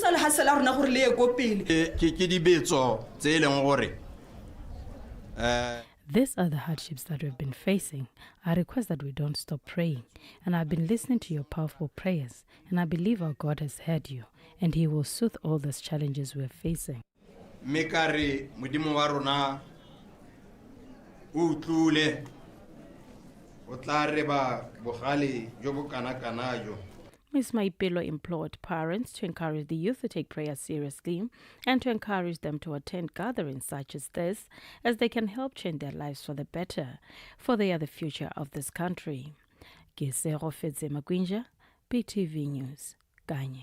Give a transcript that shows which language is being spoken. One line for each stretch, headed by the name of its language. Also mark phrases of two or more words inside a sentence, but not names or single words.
English: These are the hardships that we've been facing. I request that we don't stop praying. And I've been listening to your powerful prayers. And I believe our God has heard you. And he will soothe all these challenges we're facing.
Tswana: Mekare modimo wa rona o tlule o tla re ba bogale jo bo kana jo.
English: Ms. Maipelo implored parents to encourage the youth to take prayer seriously and to encourage them to attend gatherings such as this, as they can help change their lives for the better, for they are the future of this country. Kesofes Makwinja, BTV News, Kanye.